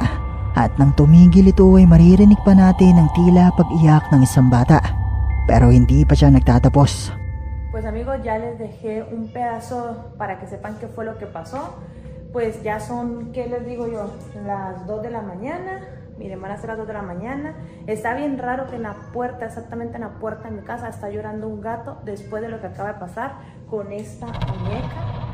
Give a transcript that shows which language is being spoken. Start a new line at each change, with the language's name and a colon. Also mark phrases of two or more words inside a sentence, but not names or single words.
Filipino: At nang tumigil ito ay maririnig pa natin ang tila pag-iyak ng isang bata. Pero hindi pa siya nagtatapos.
Spanish: Pues amigos, ya les dejé un pedazo para que sepan qué fue lo que pasó. Pues ya son, ¿qué les digo yo? Las 2 de la mañana. Miren, van a ser las 2 de la mañana. Está bien raro que en la puerta, exactamente en la puerta de mi casa, está llorando un gato después de lo que acaba de pasar con esta muñeca.